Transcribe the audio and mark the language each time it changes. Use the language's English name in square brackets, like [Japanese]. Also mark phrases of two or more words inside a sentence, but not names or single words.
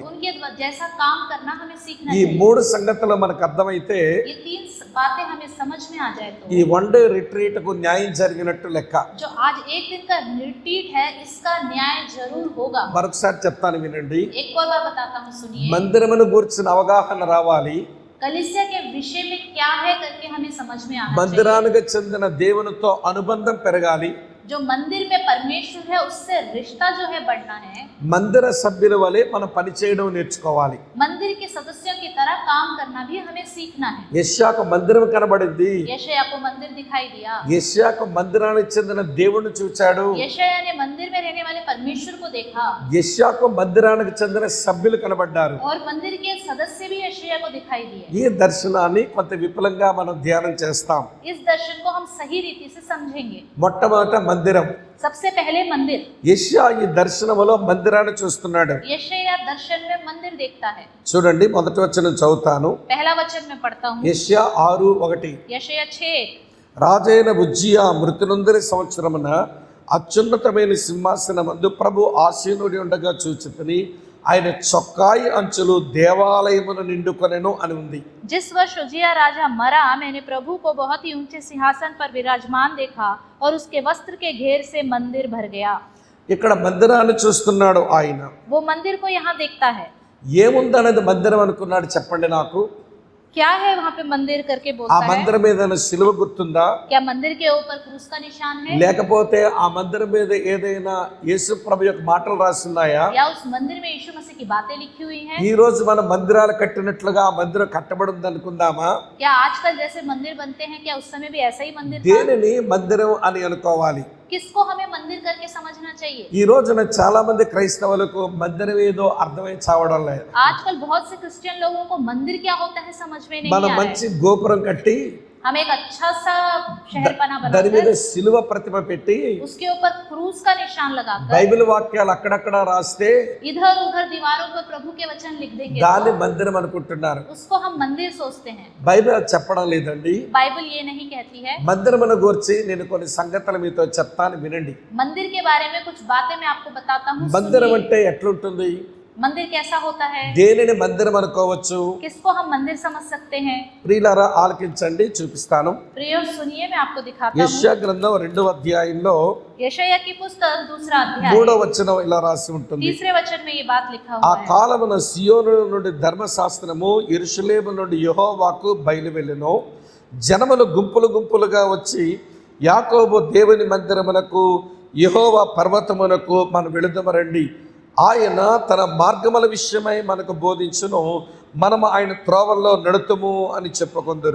[Hindi] उनके जैसा काम करना हमें सीखना ఈ चाहिए। [Telugu] మూడు సంగతులు మనకు అర్థమైతే [Hindi] ये तीन बातें हमें समझ में आ जाए ఈ तो [English] one day retreat [Telugu] కు న్యాయం జరిగినట్టు లెక్క. [Hindi] जो आज एक दिन का रिट्रीट है इसका न्याय जरूर होगा। [Telugu] మరొకసారి చెప్తాను వినండి. [Hindi] एक और बार बताता हूँ, सुनिए। [Telugu] మందిరమును గురించిన అవగాహన రావాలి. [Hindi] कलीसिया के विषय में क्या है करके हमें समझ में आना चाहिए। [Telugu] మందిరానికి చెందిన దేవునితో అనుబంధం పెరగాలి. [Hindi] जो मंदिर में परमेश्वर है उससे रिश्ता जो है बढ़ना है। [Telugu] మందిర సభ్యుల వలె మనం పనిచేయడం నేర్చుకోవాలి. [Hindi] मंदिर के सदस्यों की तरह काम करना भी हमें सीखना है। [Telugu] యెషయాకు మందిరం కనబడింది. [Hindi] यशायाह को मंदिर दिखाई दिया। [Telugu] యెషయాకు మందిరానికి చెందిన దేవుణ్ణి చూచాడు. [Hindi] यशायाह ने मंदिर में रहने वाले परमेश्वर को देखा। [Telugu] యెషయాకు మందిరానికి చెందిన సభ్యులు కనబడ్డారు. [Hindi] और मंदिर के सदस्य भी यशायाह को दिखाई दिए। [Telugu] ఈ దర్శనాన్ని కొంత విపులంగా మనం ధ్యానం చేస్తాం. [Hindi] इस दर्शन को हम सही रीति से समझेंगे। [Telugu] మొట్టమొదట మందిరం. [Hindi] सबसे पहले मंदिर। [Telugu] యెషయా ఈ దర్శనములో మందిరాన్ని చూస్తున్నాడు. [Hindi] यशायाह दर्शन में मंदिर देखता है। [Telugu] చూడండి, మొదటి వచనం చదువుతాను. [Hindi] पहला वचन में पढ़ता हूँ। [Telugu] యెషయా 6:1. [Hindi] यशायाह 6। [Telugu] రాజైన ఉజ్జియా మృతునందరి సంవత్సరమున అత్యున్నతమైన సింహాసనమందు ప్రభు ఆసీనుడి ఉండగా చూచితిని, ఆయన చొక్కాయి అంచులు దేవాలయమును నిండుకొనెను అని ఉంది. [Hindi] जिस वर्ष उजिया राजा मरा, मैंने प्रभु को बहुत ही ऊंचे सिंहासन पर विराजमान देखा और उसके वस्त्र के घेर से मंदिर भर गया। [Telugu] ఇక్కడ మందిరాన్ని చూస్తున్నాడు ఆయన. [Hindi] वो मंदिर को यहाँ देखता है। [Telugu] ఏముందనేది మందిరం అనుకున్నాడు చెప్పండి నాకు. [Hindi] क्या है वहाँ पे मंदिर करके ఆ बोलता है। [Telugu] మందిరం మీద సిలువ గుర్తుందా? [Hindi] क्या मंदिर के ऊपर क्रूस का निशान है? [Telugu] లేకపోతే ఆ మందిరం మీద ఏదైనా యేసు ప్రభు యొక్క మాటలు రాస్తున్నాయా? [Hindi] या उस मंदिर में यीशु मसीह की बातें लिखी हुई हैं? [Telugu] ఈ రోజు మనం మందిరాలు కట్టినట్లుగా ఆ మందిరం కట్టబడింది అనుకుందామా? [Hindi] क्या आजकल जैसे मंदिर बनते हैं, क्या उस समय भी ऐसा ही मंदिर था? [Telugu] దేనిని మందిరం అని అనుకోవాలి? [Hindi] किसको हमें मंदिर करके समझना चाहिए? [Telugu] ఈ రోజున చాలా మంది క్రైస్తవులకు మందిరం ఏదో అర్థమై చావడం లేదు. [Hindi] आजकल बहुत से क्रिश्चियन लोगों को मंदिर क्या होता है समझ में नहीं [Telugu] మనం [Hindi] आ रहा [Telugu] మంచి [Hindi] है। [Telugu] గోపురం కట్టి [Hindi] हम एक अच्छा सा शहरपना [Telugu] దాని మీద [Hindi] बनाकर [Telugu] సిలువ ప్రతిమ పెట్టి [Hindi] उसके ऊपर क्रूस का निशान लगाकर [Telugu] బైబిల్ వాక్యాలు అక్కడక్కడ రాస్తే [Hindi] इधर उधर दीवारों पर प्रभु के वचन लिख देंगे [Telugu] దాన్ని [Hindi] तो [Telugu] మందిరం అనుకుంటున్నారు. [Hindi] उसको हम मंदिर सोचते हैं। [Telugu] బైబిల్ అది చెప్పడం లేదండి. [Hindi] बाइबल ये नहीं कहती है। [Telugu] మందిరమును గురించి నేను కొన్ని సంగతులు మీతో చెప్తాను వినండి. [Hindi] मंदिर के बारे में कुछ बातें मैं आपको बताता हूँ, [Telugu] మందిరం [Hindi] सुनिए। [Telugu] అంటే ఎట్లుంటుంది? [Hindi] मंदिर कैसा होता है? [Telugu] దేనిని మందిరం అనుకోవచ్చు? [Hindi] किसको हम मंदिर समझ सकते हैं? [Telugu] ప్రియులారా ఆలకించండి, చూపిస్తాను. [Hindi] प्रियो सुनिए, मैं आपको दिखाता हूँ। [Telugu] యెషయా గ్రంథం 2వ అధ్యాయంలో [Hindi] यशायाह की पुस्तक 2रा अध्याय [Telugu] 3వ వచనం ఇలా రాసి ఉంటుంది. [Hindi] 3रे वचन में ये बात लिखा ఆ हुआ है। [Telugu] కాలమున సియోను నుండి ధర్మశాస్త్రము యెరూషలేము నుండి యెహోవాకు బయలువెళ్ళెను. జనములు గుంపులు గుంపులుగా వచ్చి యాకోబు దేవుని మందిరమునకు యెహోవా పర్వతమునకు మనం వెళుదమరండి, ఆయన తన మార్గముల విషయమై మనకు బోధించును, మనము ఆయన త్రోవల్లో నడుతుము అని చెప్పుకొందరు.